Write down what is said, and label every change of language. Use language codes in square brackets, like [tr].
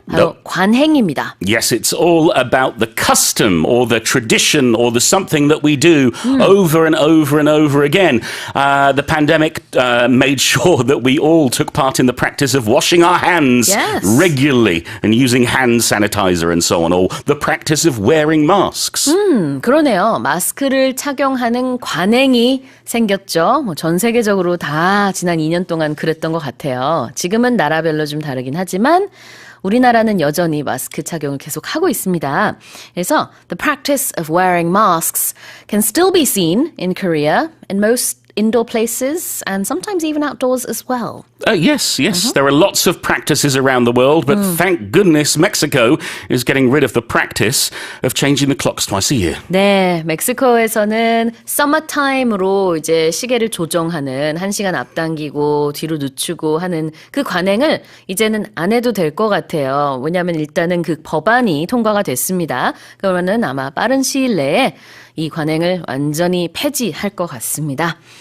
[ko] 바로 관행입니다. [en] Yes, it's all about the custom or the tradition or the something that we do over and over and over again. The pandemic made sure that we all took part in the practice of washing our hands regularly and using hand sanitizer and so on, or the practice of wearing masks. [ko] 그러네요. 마스크를 착용하는 관행이 생겼죠. 전 세계적으로 다 지난 2년 동안 그랬던 것 같아요. 지금은 나라별로 좀 다르긴 하지만 우리나라는 여전히 마스크 착용을 계속 하고 있습니다. 그래서 [en] the practice of wearing masks can still be seen in Korea in most indoor places and sometimes even outdoors as well. Yes. There are lots of practices around the world, but thank goodness Mexico is getting rid of the practice of changing the clocks twice a year. [ko] 네, 멕시코에서는 summertime으로 이제 시계를 조정하는 1시간 앞당기고 뒤로 늦추고 하는 그 관행을 이제는 안 해도 될 것 같아요. 왜냐하면 일단은 그 법안이 통과가 됐습니다. 그러면은 아마 빠른 시일 내에 이 관행을 완전히 폐지할 것 같습니다.